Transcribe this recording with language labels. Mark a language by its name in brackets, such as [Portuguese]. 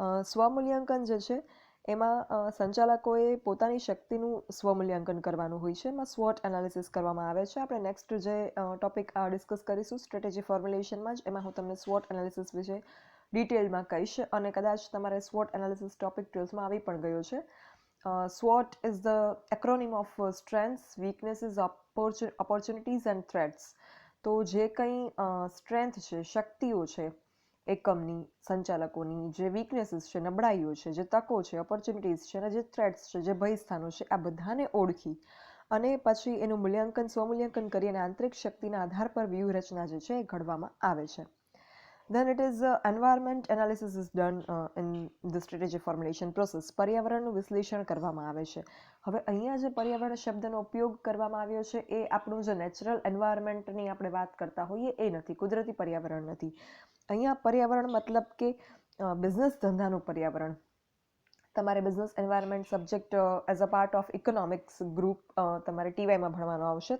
[Gujarati] સ્વમૂલ્યાંકન જે છે એમાં સંચાલકોએ પોતાની શક્તિનું સ્વમૂલ્યાંકન કરવાનું હોય છે. એમાં સ્વોટ એનાલિસિસ કરવામાં આવે છે. આપણે નેક્સ્ટ જે ટોપિક ડિસ્કસ કરીશું સ્ટ્રેટેજી ફોર્મ્યુલેશનમાં જ, એમાં હું તમને સ્વોટ એનાલિસિસ વિશે ડિટેલમાં કહીશ, અને કદાચ તમારે સ્વોટ એનાલિસિસ ટોપિક 12માં આવી પણ ગયો છે. [English] SWOT is the acronym of strengths, weaknesses, opportunities and threats. [Gujarati] તો જે કંઈ સ્ટ્રેન્થ છે, શક્તિઓ છે એકમની, સંચાલકોની, જે વીકનેસીસ છે, નબળાઈઓ છે, જે તકો છે, ઓપોર્ચ્યુનિટીઝ છે, અને જે થ્રેટ્સ છે, જે ભયસ્થાનો છે, આ બધાને ઓળખી અને પછી એનું મૂલ્યાંકન, સ્વમૂલ્યાંકન કરી અને આંતરિક શક્તિના આધાર પર વ્યૂહરચના જે છે એ ઘડવામાં આવે છે. [English] Then it is environment analysis is done in the strategy formulation process. [Gujarati] પર્યાવરણનું વિશ્લેષણ કરવામાં આવે છે. હવે અહીંયા જે પર્યાવરણ શબ્દનો ઉપયોગ કરવામાં આવ્યો છે એ આપણું જે નેચરલ એન્વાયરમેન્ટની આપણે વાત કરતા હોઈએ એ નથી, કુદરતી પર્યાવરણ નથી. અહીંયા પર્યાવરણ મતલબ કે બિઝનેસ ધંધાનું પર્યાવરણ. [English] તમારે business environment subject as a part of economics group [Gujarati] તમારે ટીવાયમાં ભણવાનો આવશે.